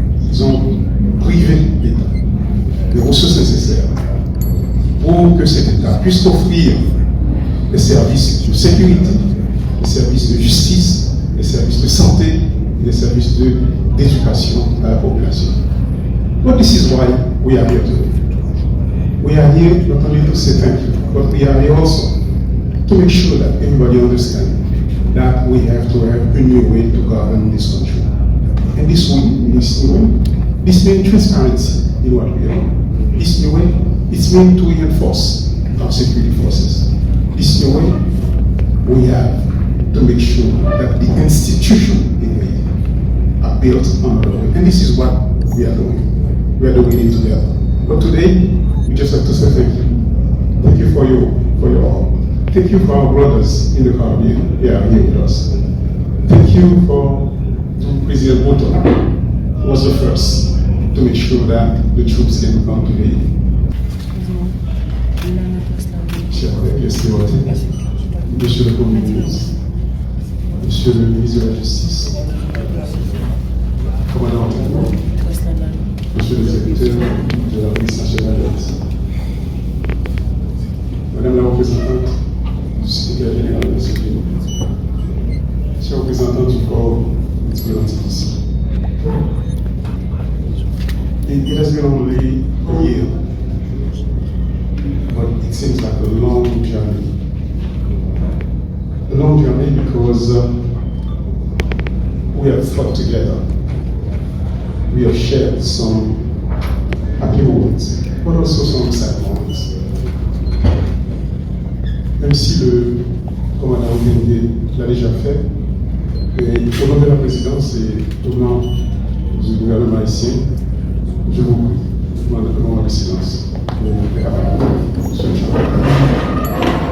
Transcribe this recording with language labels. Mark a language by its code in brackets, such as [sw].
[fr] Ils ont privé l'État des ressources nécessaires pour que cet État puisse offrir des services de sécurité, des services de justice, des services de santé et des services d'éducation à la population. [en] But this is why we are here today. We are here not only to say thank you, but we are here also to make sure that everybody understands that we have to have a new way to govern this country. And this new way, this means transparency in what we are. This new way, it's meant to reinforce our security forces. This new way, we have to make sure that the institutions in Haiti are built on the way. And this is what we are doing. We are doing it together. But today, we just have to say thank you. Thank you for your all. Thank you for our brothers in the Caribbean. They are here with us. Thank you to President Boto, who was the first to make sure that the troops can come today. [fr] Chers collègues, Monsieur le Premier ministre, Monsieur le ministre de la Justice, Commandant Monsieur le secrétaire de la police nationale d'Haïti, Madame la représentante du secrétaire général de la sécurité, Monsieur le représentant du corps diplomatique ici. [en] It has been only a year, but it seems like a long journey. A long journey because we have fought together. We have shared some happy moments, but also some sad moments. [fr] Même si le commandant Olivier l'a déjà fait, au nom de la présidence et au nom du gouvernement haïtien, je vous prie, je demande un moment de silence pour vous faire sur le champ.